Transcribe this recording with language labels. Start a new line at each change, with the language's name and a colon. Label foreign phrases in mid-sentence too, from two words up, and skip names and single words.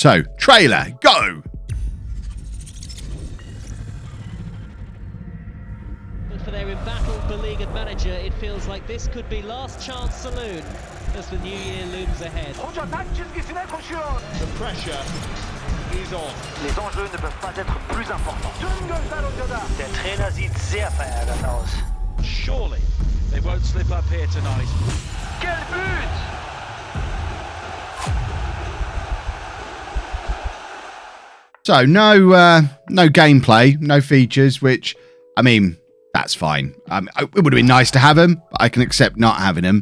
English: So, trailer, go! For their embattled beleaguered manager, it feels like this could be last chance saloon as the new year looms ahead. The pressure is on.
French: Les enjeux ne peuvent pas être plus importants.
German: Der Trainer sieht sehr verärgert aus.
English: Surely they won't slip up here tonight.
French: Quel but!
English: So no gameplay, no features, which, I mean, that's fine. It would have been nice to have them, but I can accept not having them.